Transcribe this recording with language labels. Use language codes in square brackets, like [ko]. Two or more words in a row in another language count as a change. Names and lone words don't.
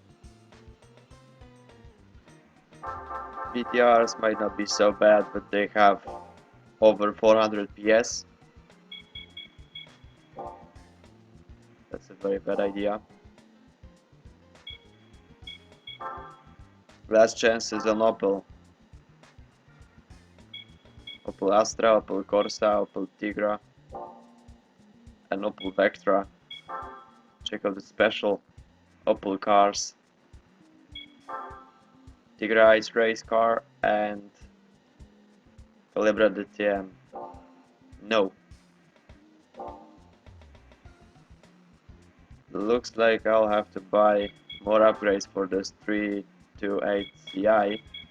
[en] BTRs might not be so bad, but they have over 400 PS. That's a very bad idea. Last chance is on Opel. Opel Astra, Opel Corsa, Opel Tigra, and Opel Vectra. Check out the special Opel cars. Tigra Ice Race car and Calibra DTM. No. Looks like I'll have to buy more upgrades for this 328 Ci.